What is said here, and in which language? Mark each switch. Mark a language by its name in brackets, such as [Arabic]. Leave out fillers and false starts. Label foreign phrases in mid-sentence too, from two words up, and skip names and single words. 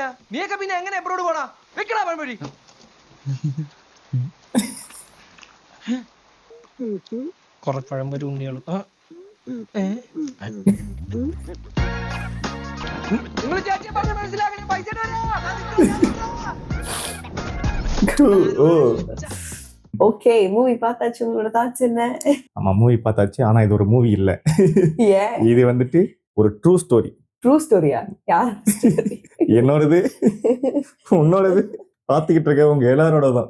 [Malayalam] നീയൊക്കെ പിന്നെ എങ്ങനെ എബ്രോഡ് പോണാ? വെക്കടാ പഴംപൊരി. കുറെ പഴംപൊരി ഉണ്ണികളും. നിങ്ങൾ ചേച്ചിയെ പറഞ്ഞ മനസ്സിലാക്കി പൈസ [Tamil] ஓகே, மூவி பார்த்தாச்சு. உங்களோட தாட்ஸ் என்ன? ஆமா, மூவி பார்த்தாச்சு. ஆனா இது ஒரு மூவி இல்ல. இது வந்துட்டு ஒரு [English] true story. true storya? [Tamil] யார் ஸ்டோரி? என்னோடது, உன்னோடது, பார்த்துக்கிட்டு இருக்க உங்க எல்லாரோட தான்.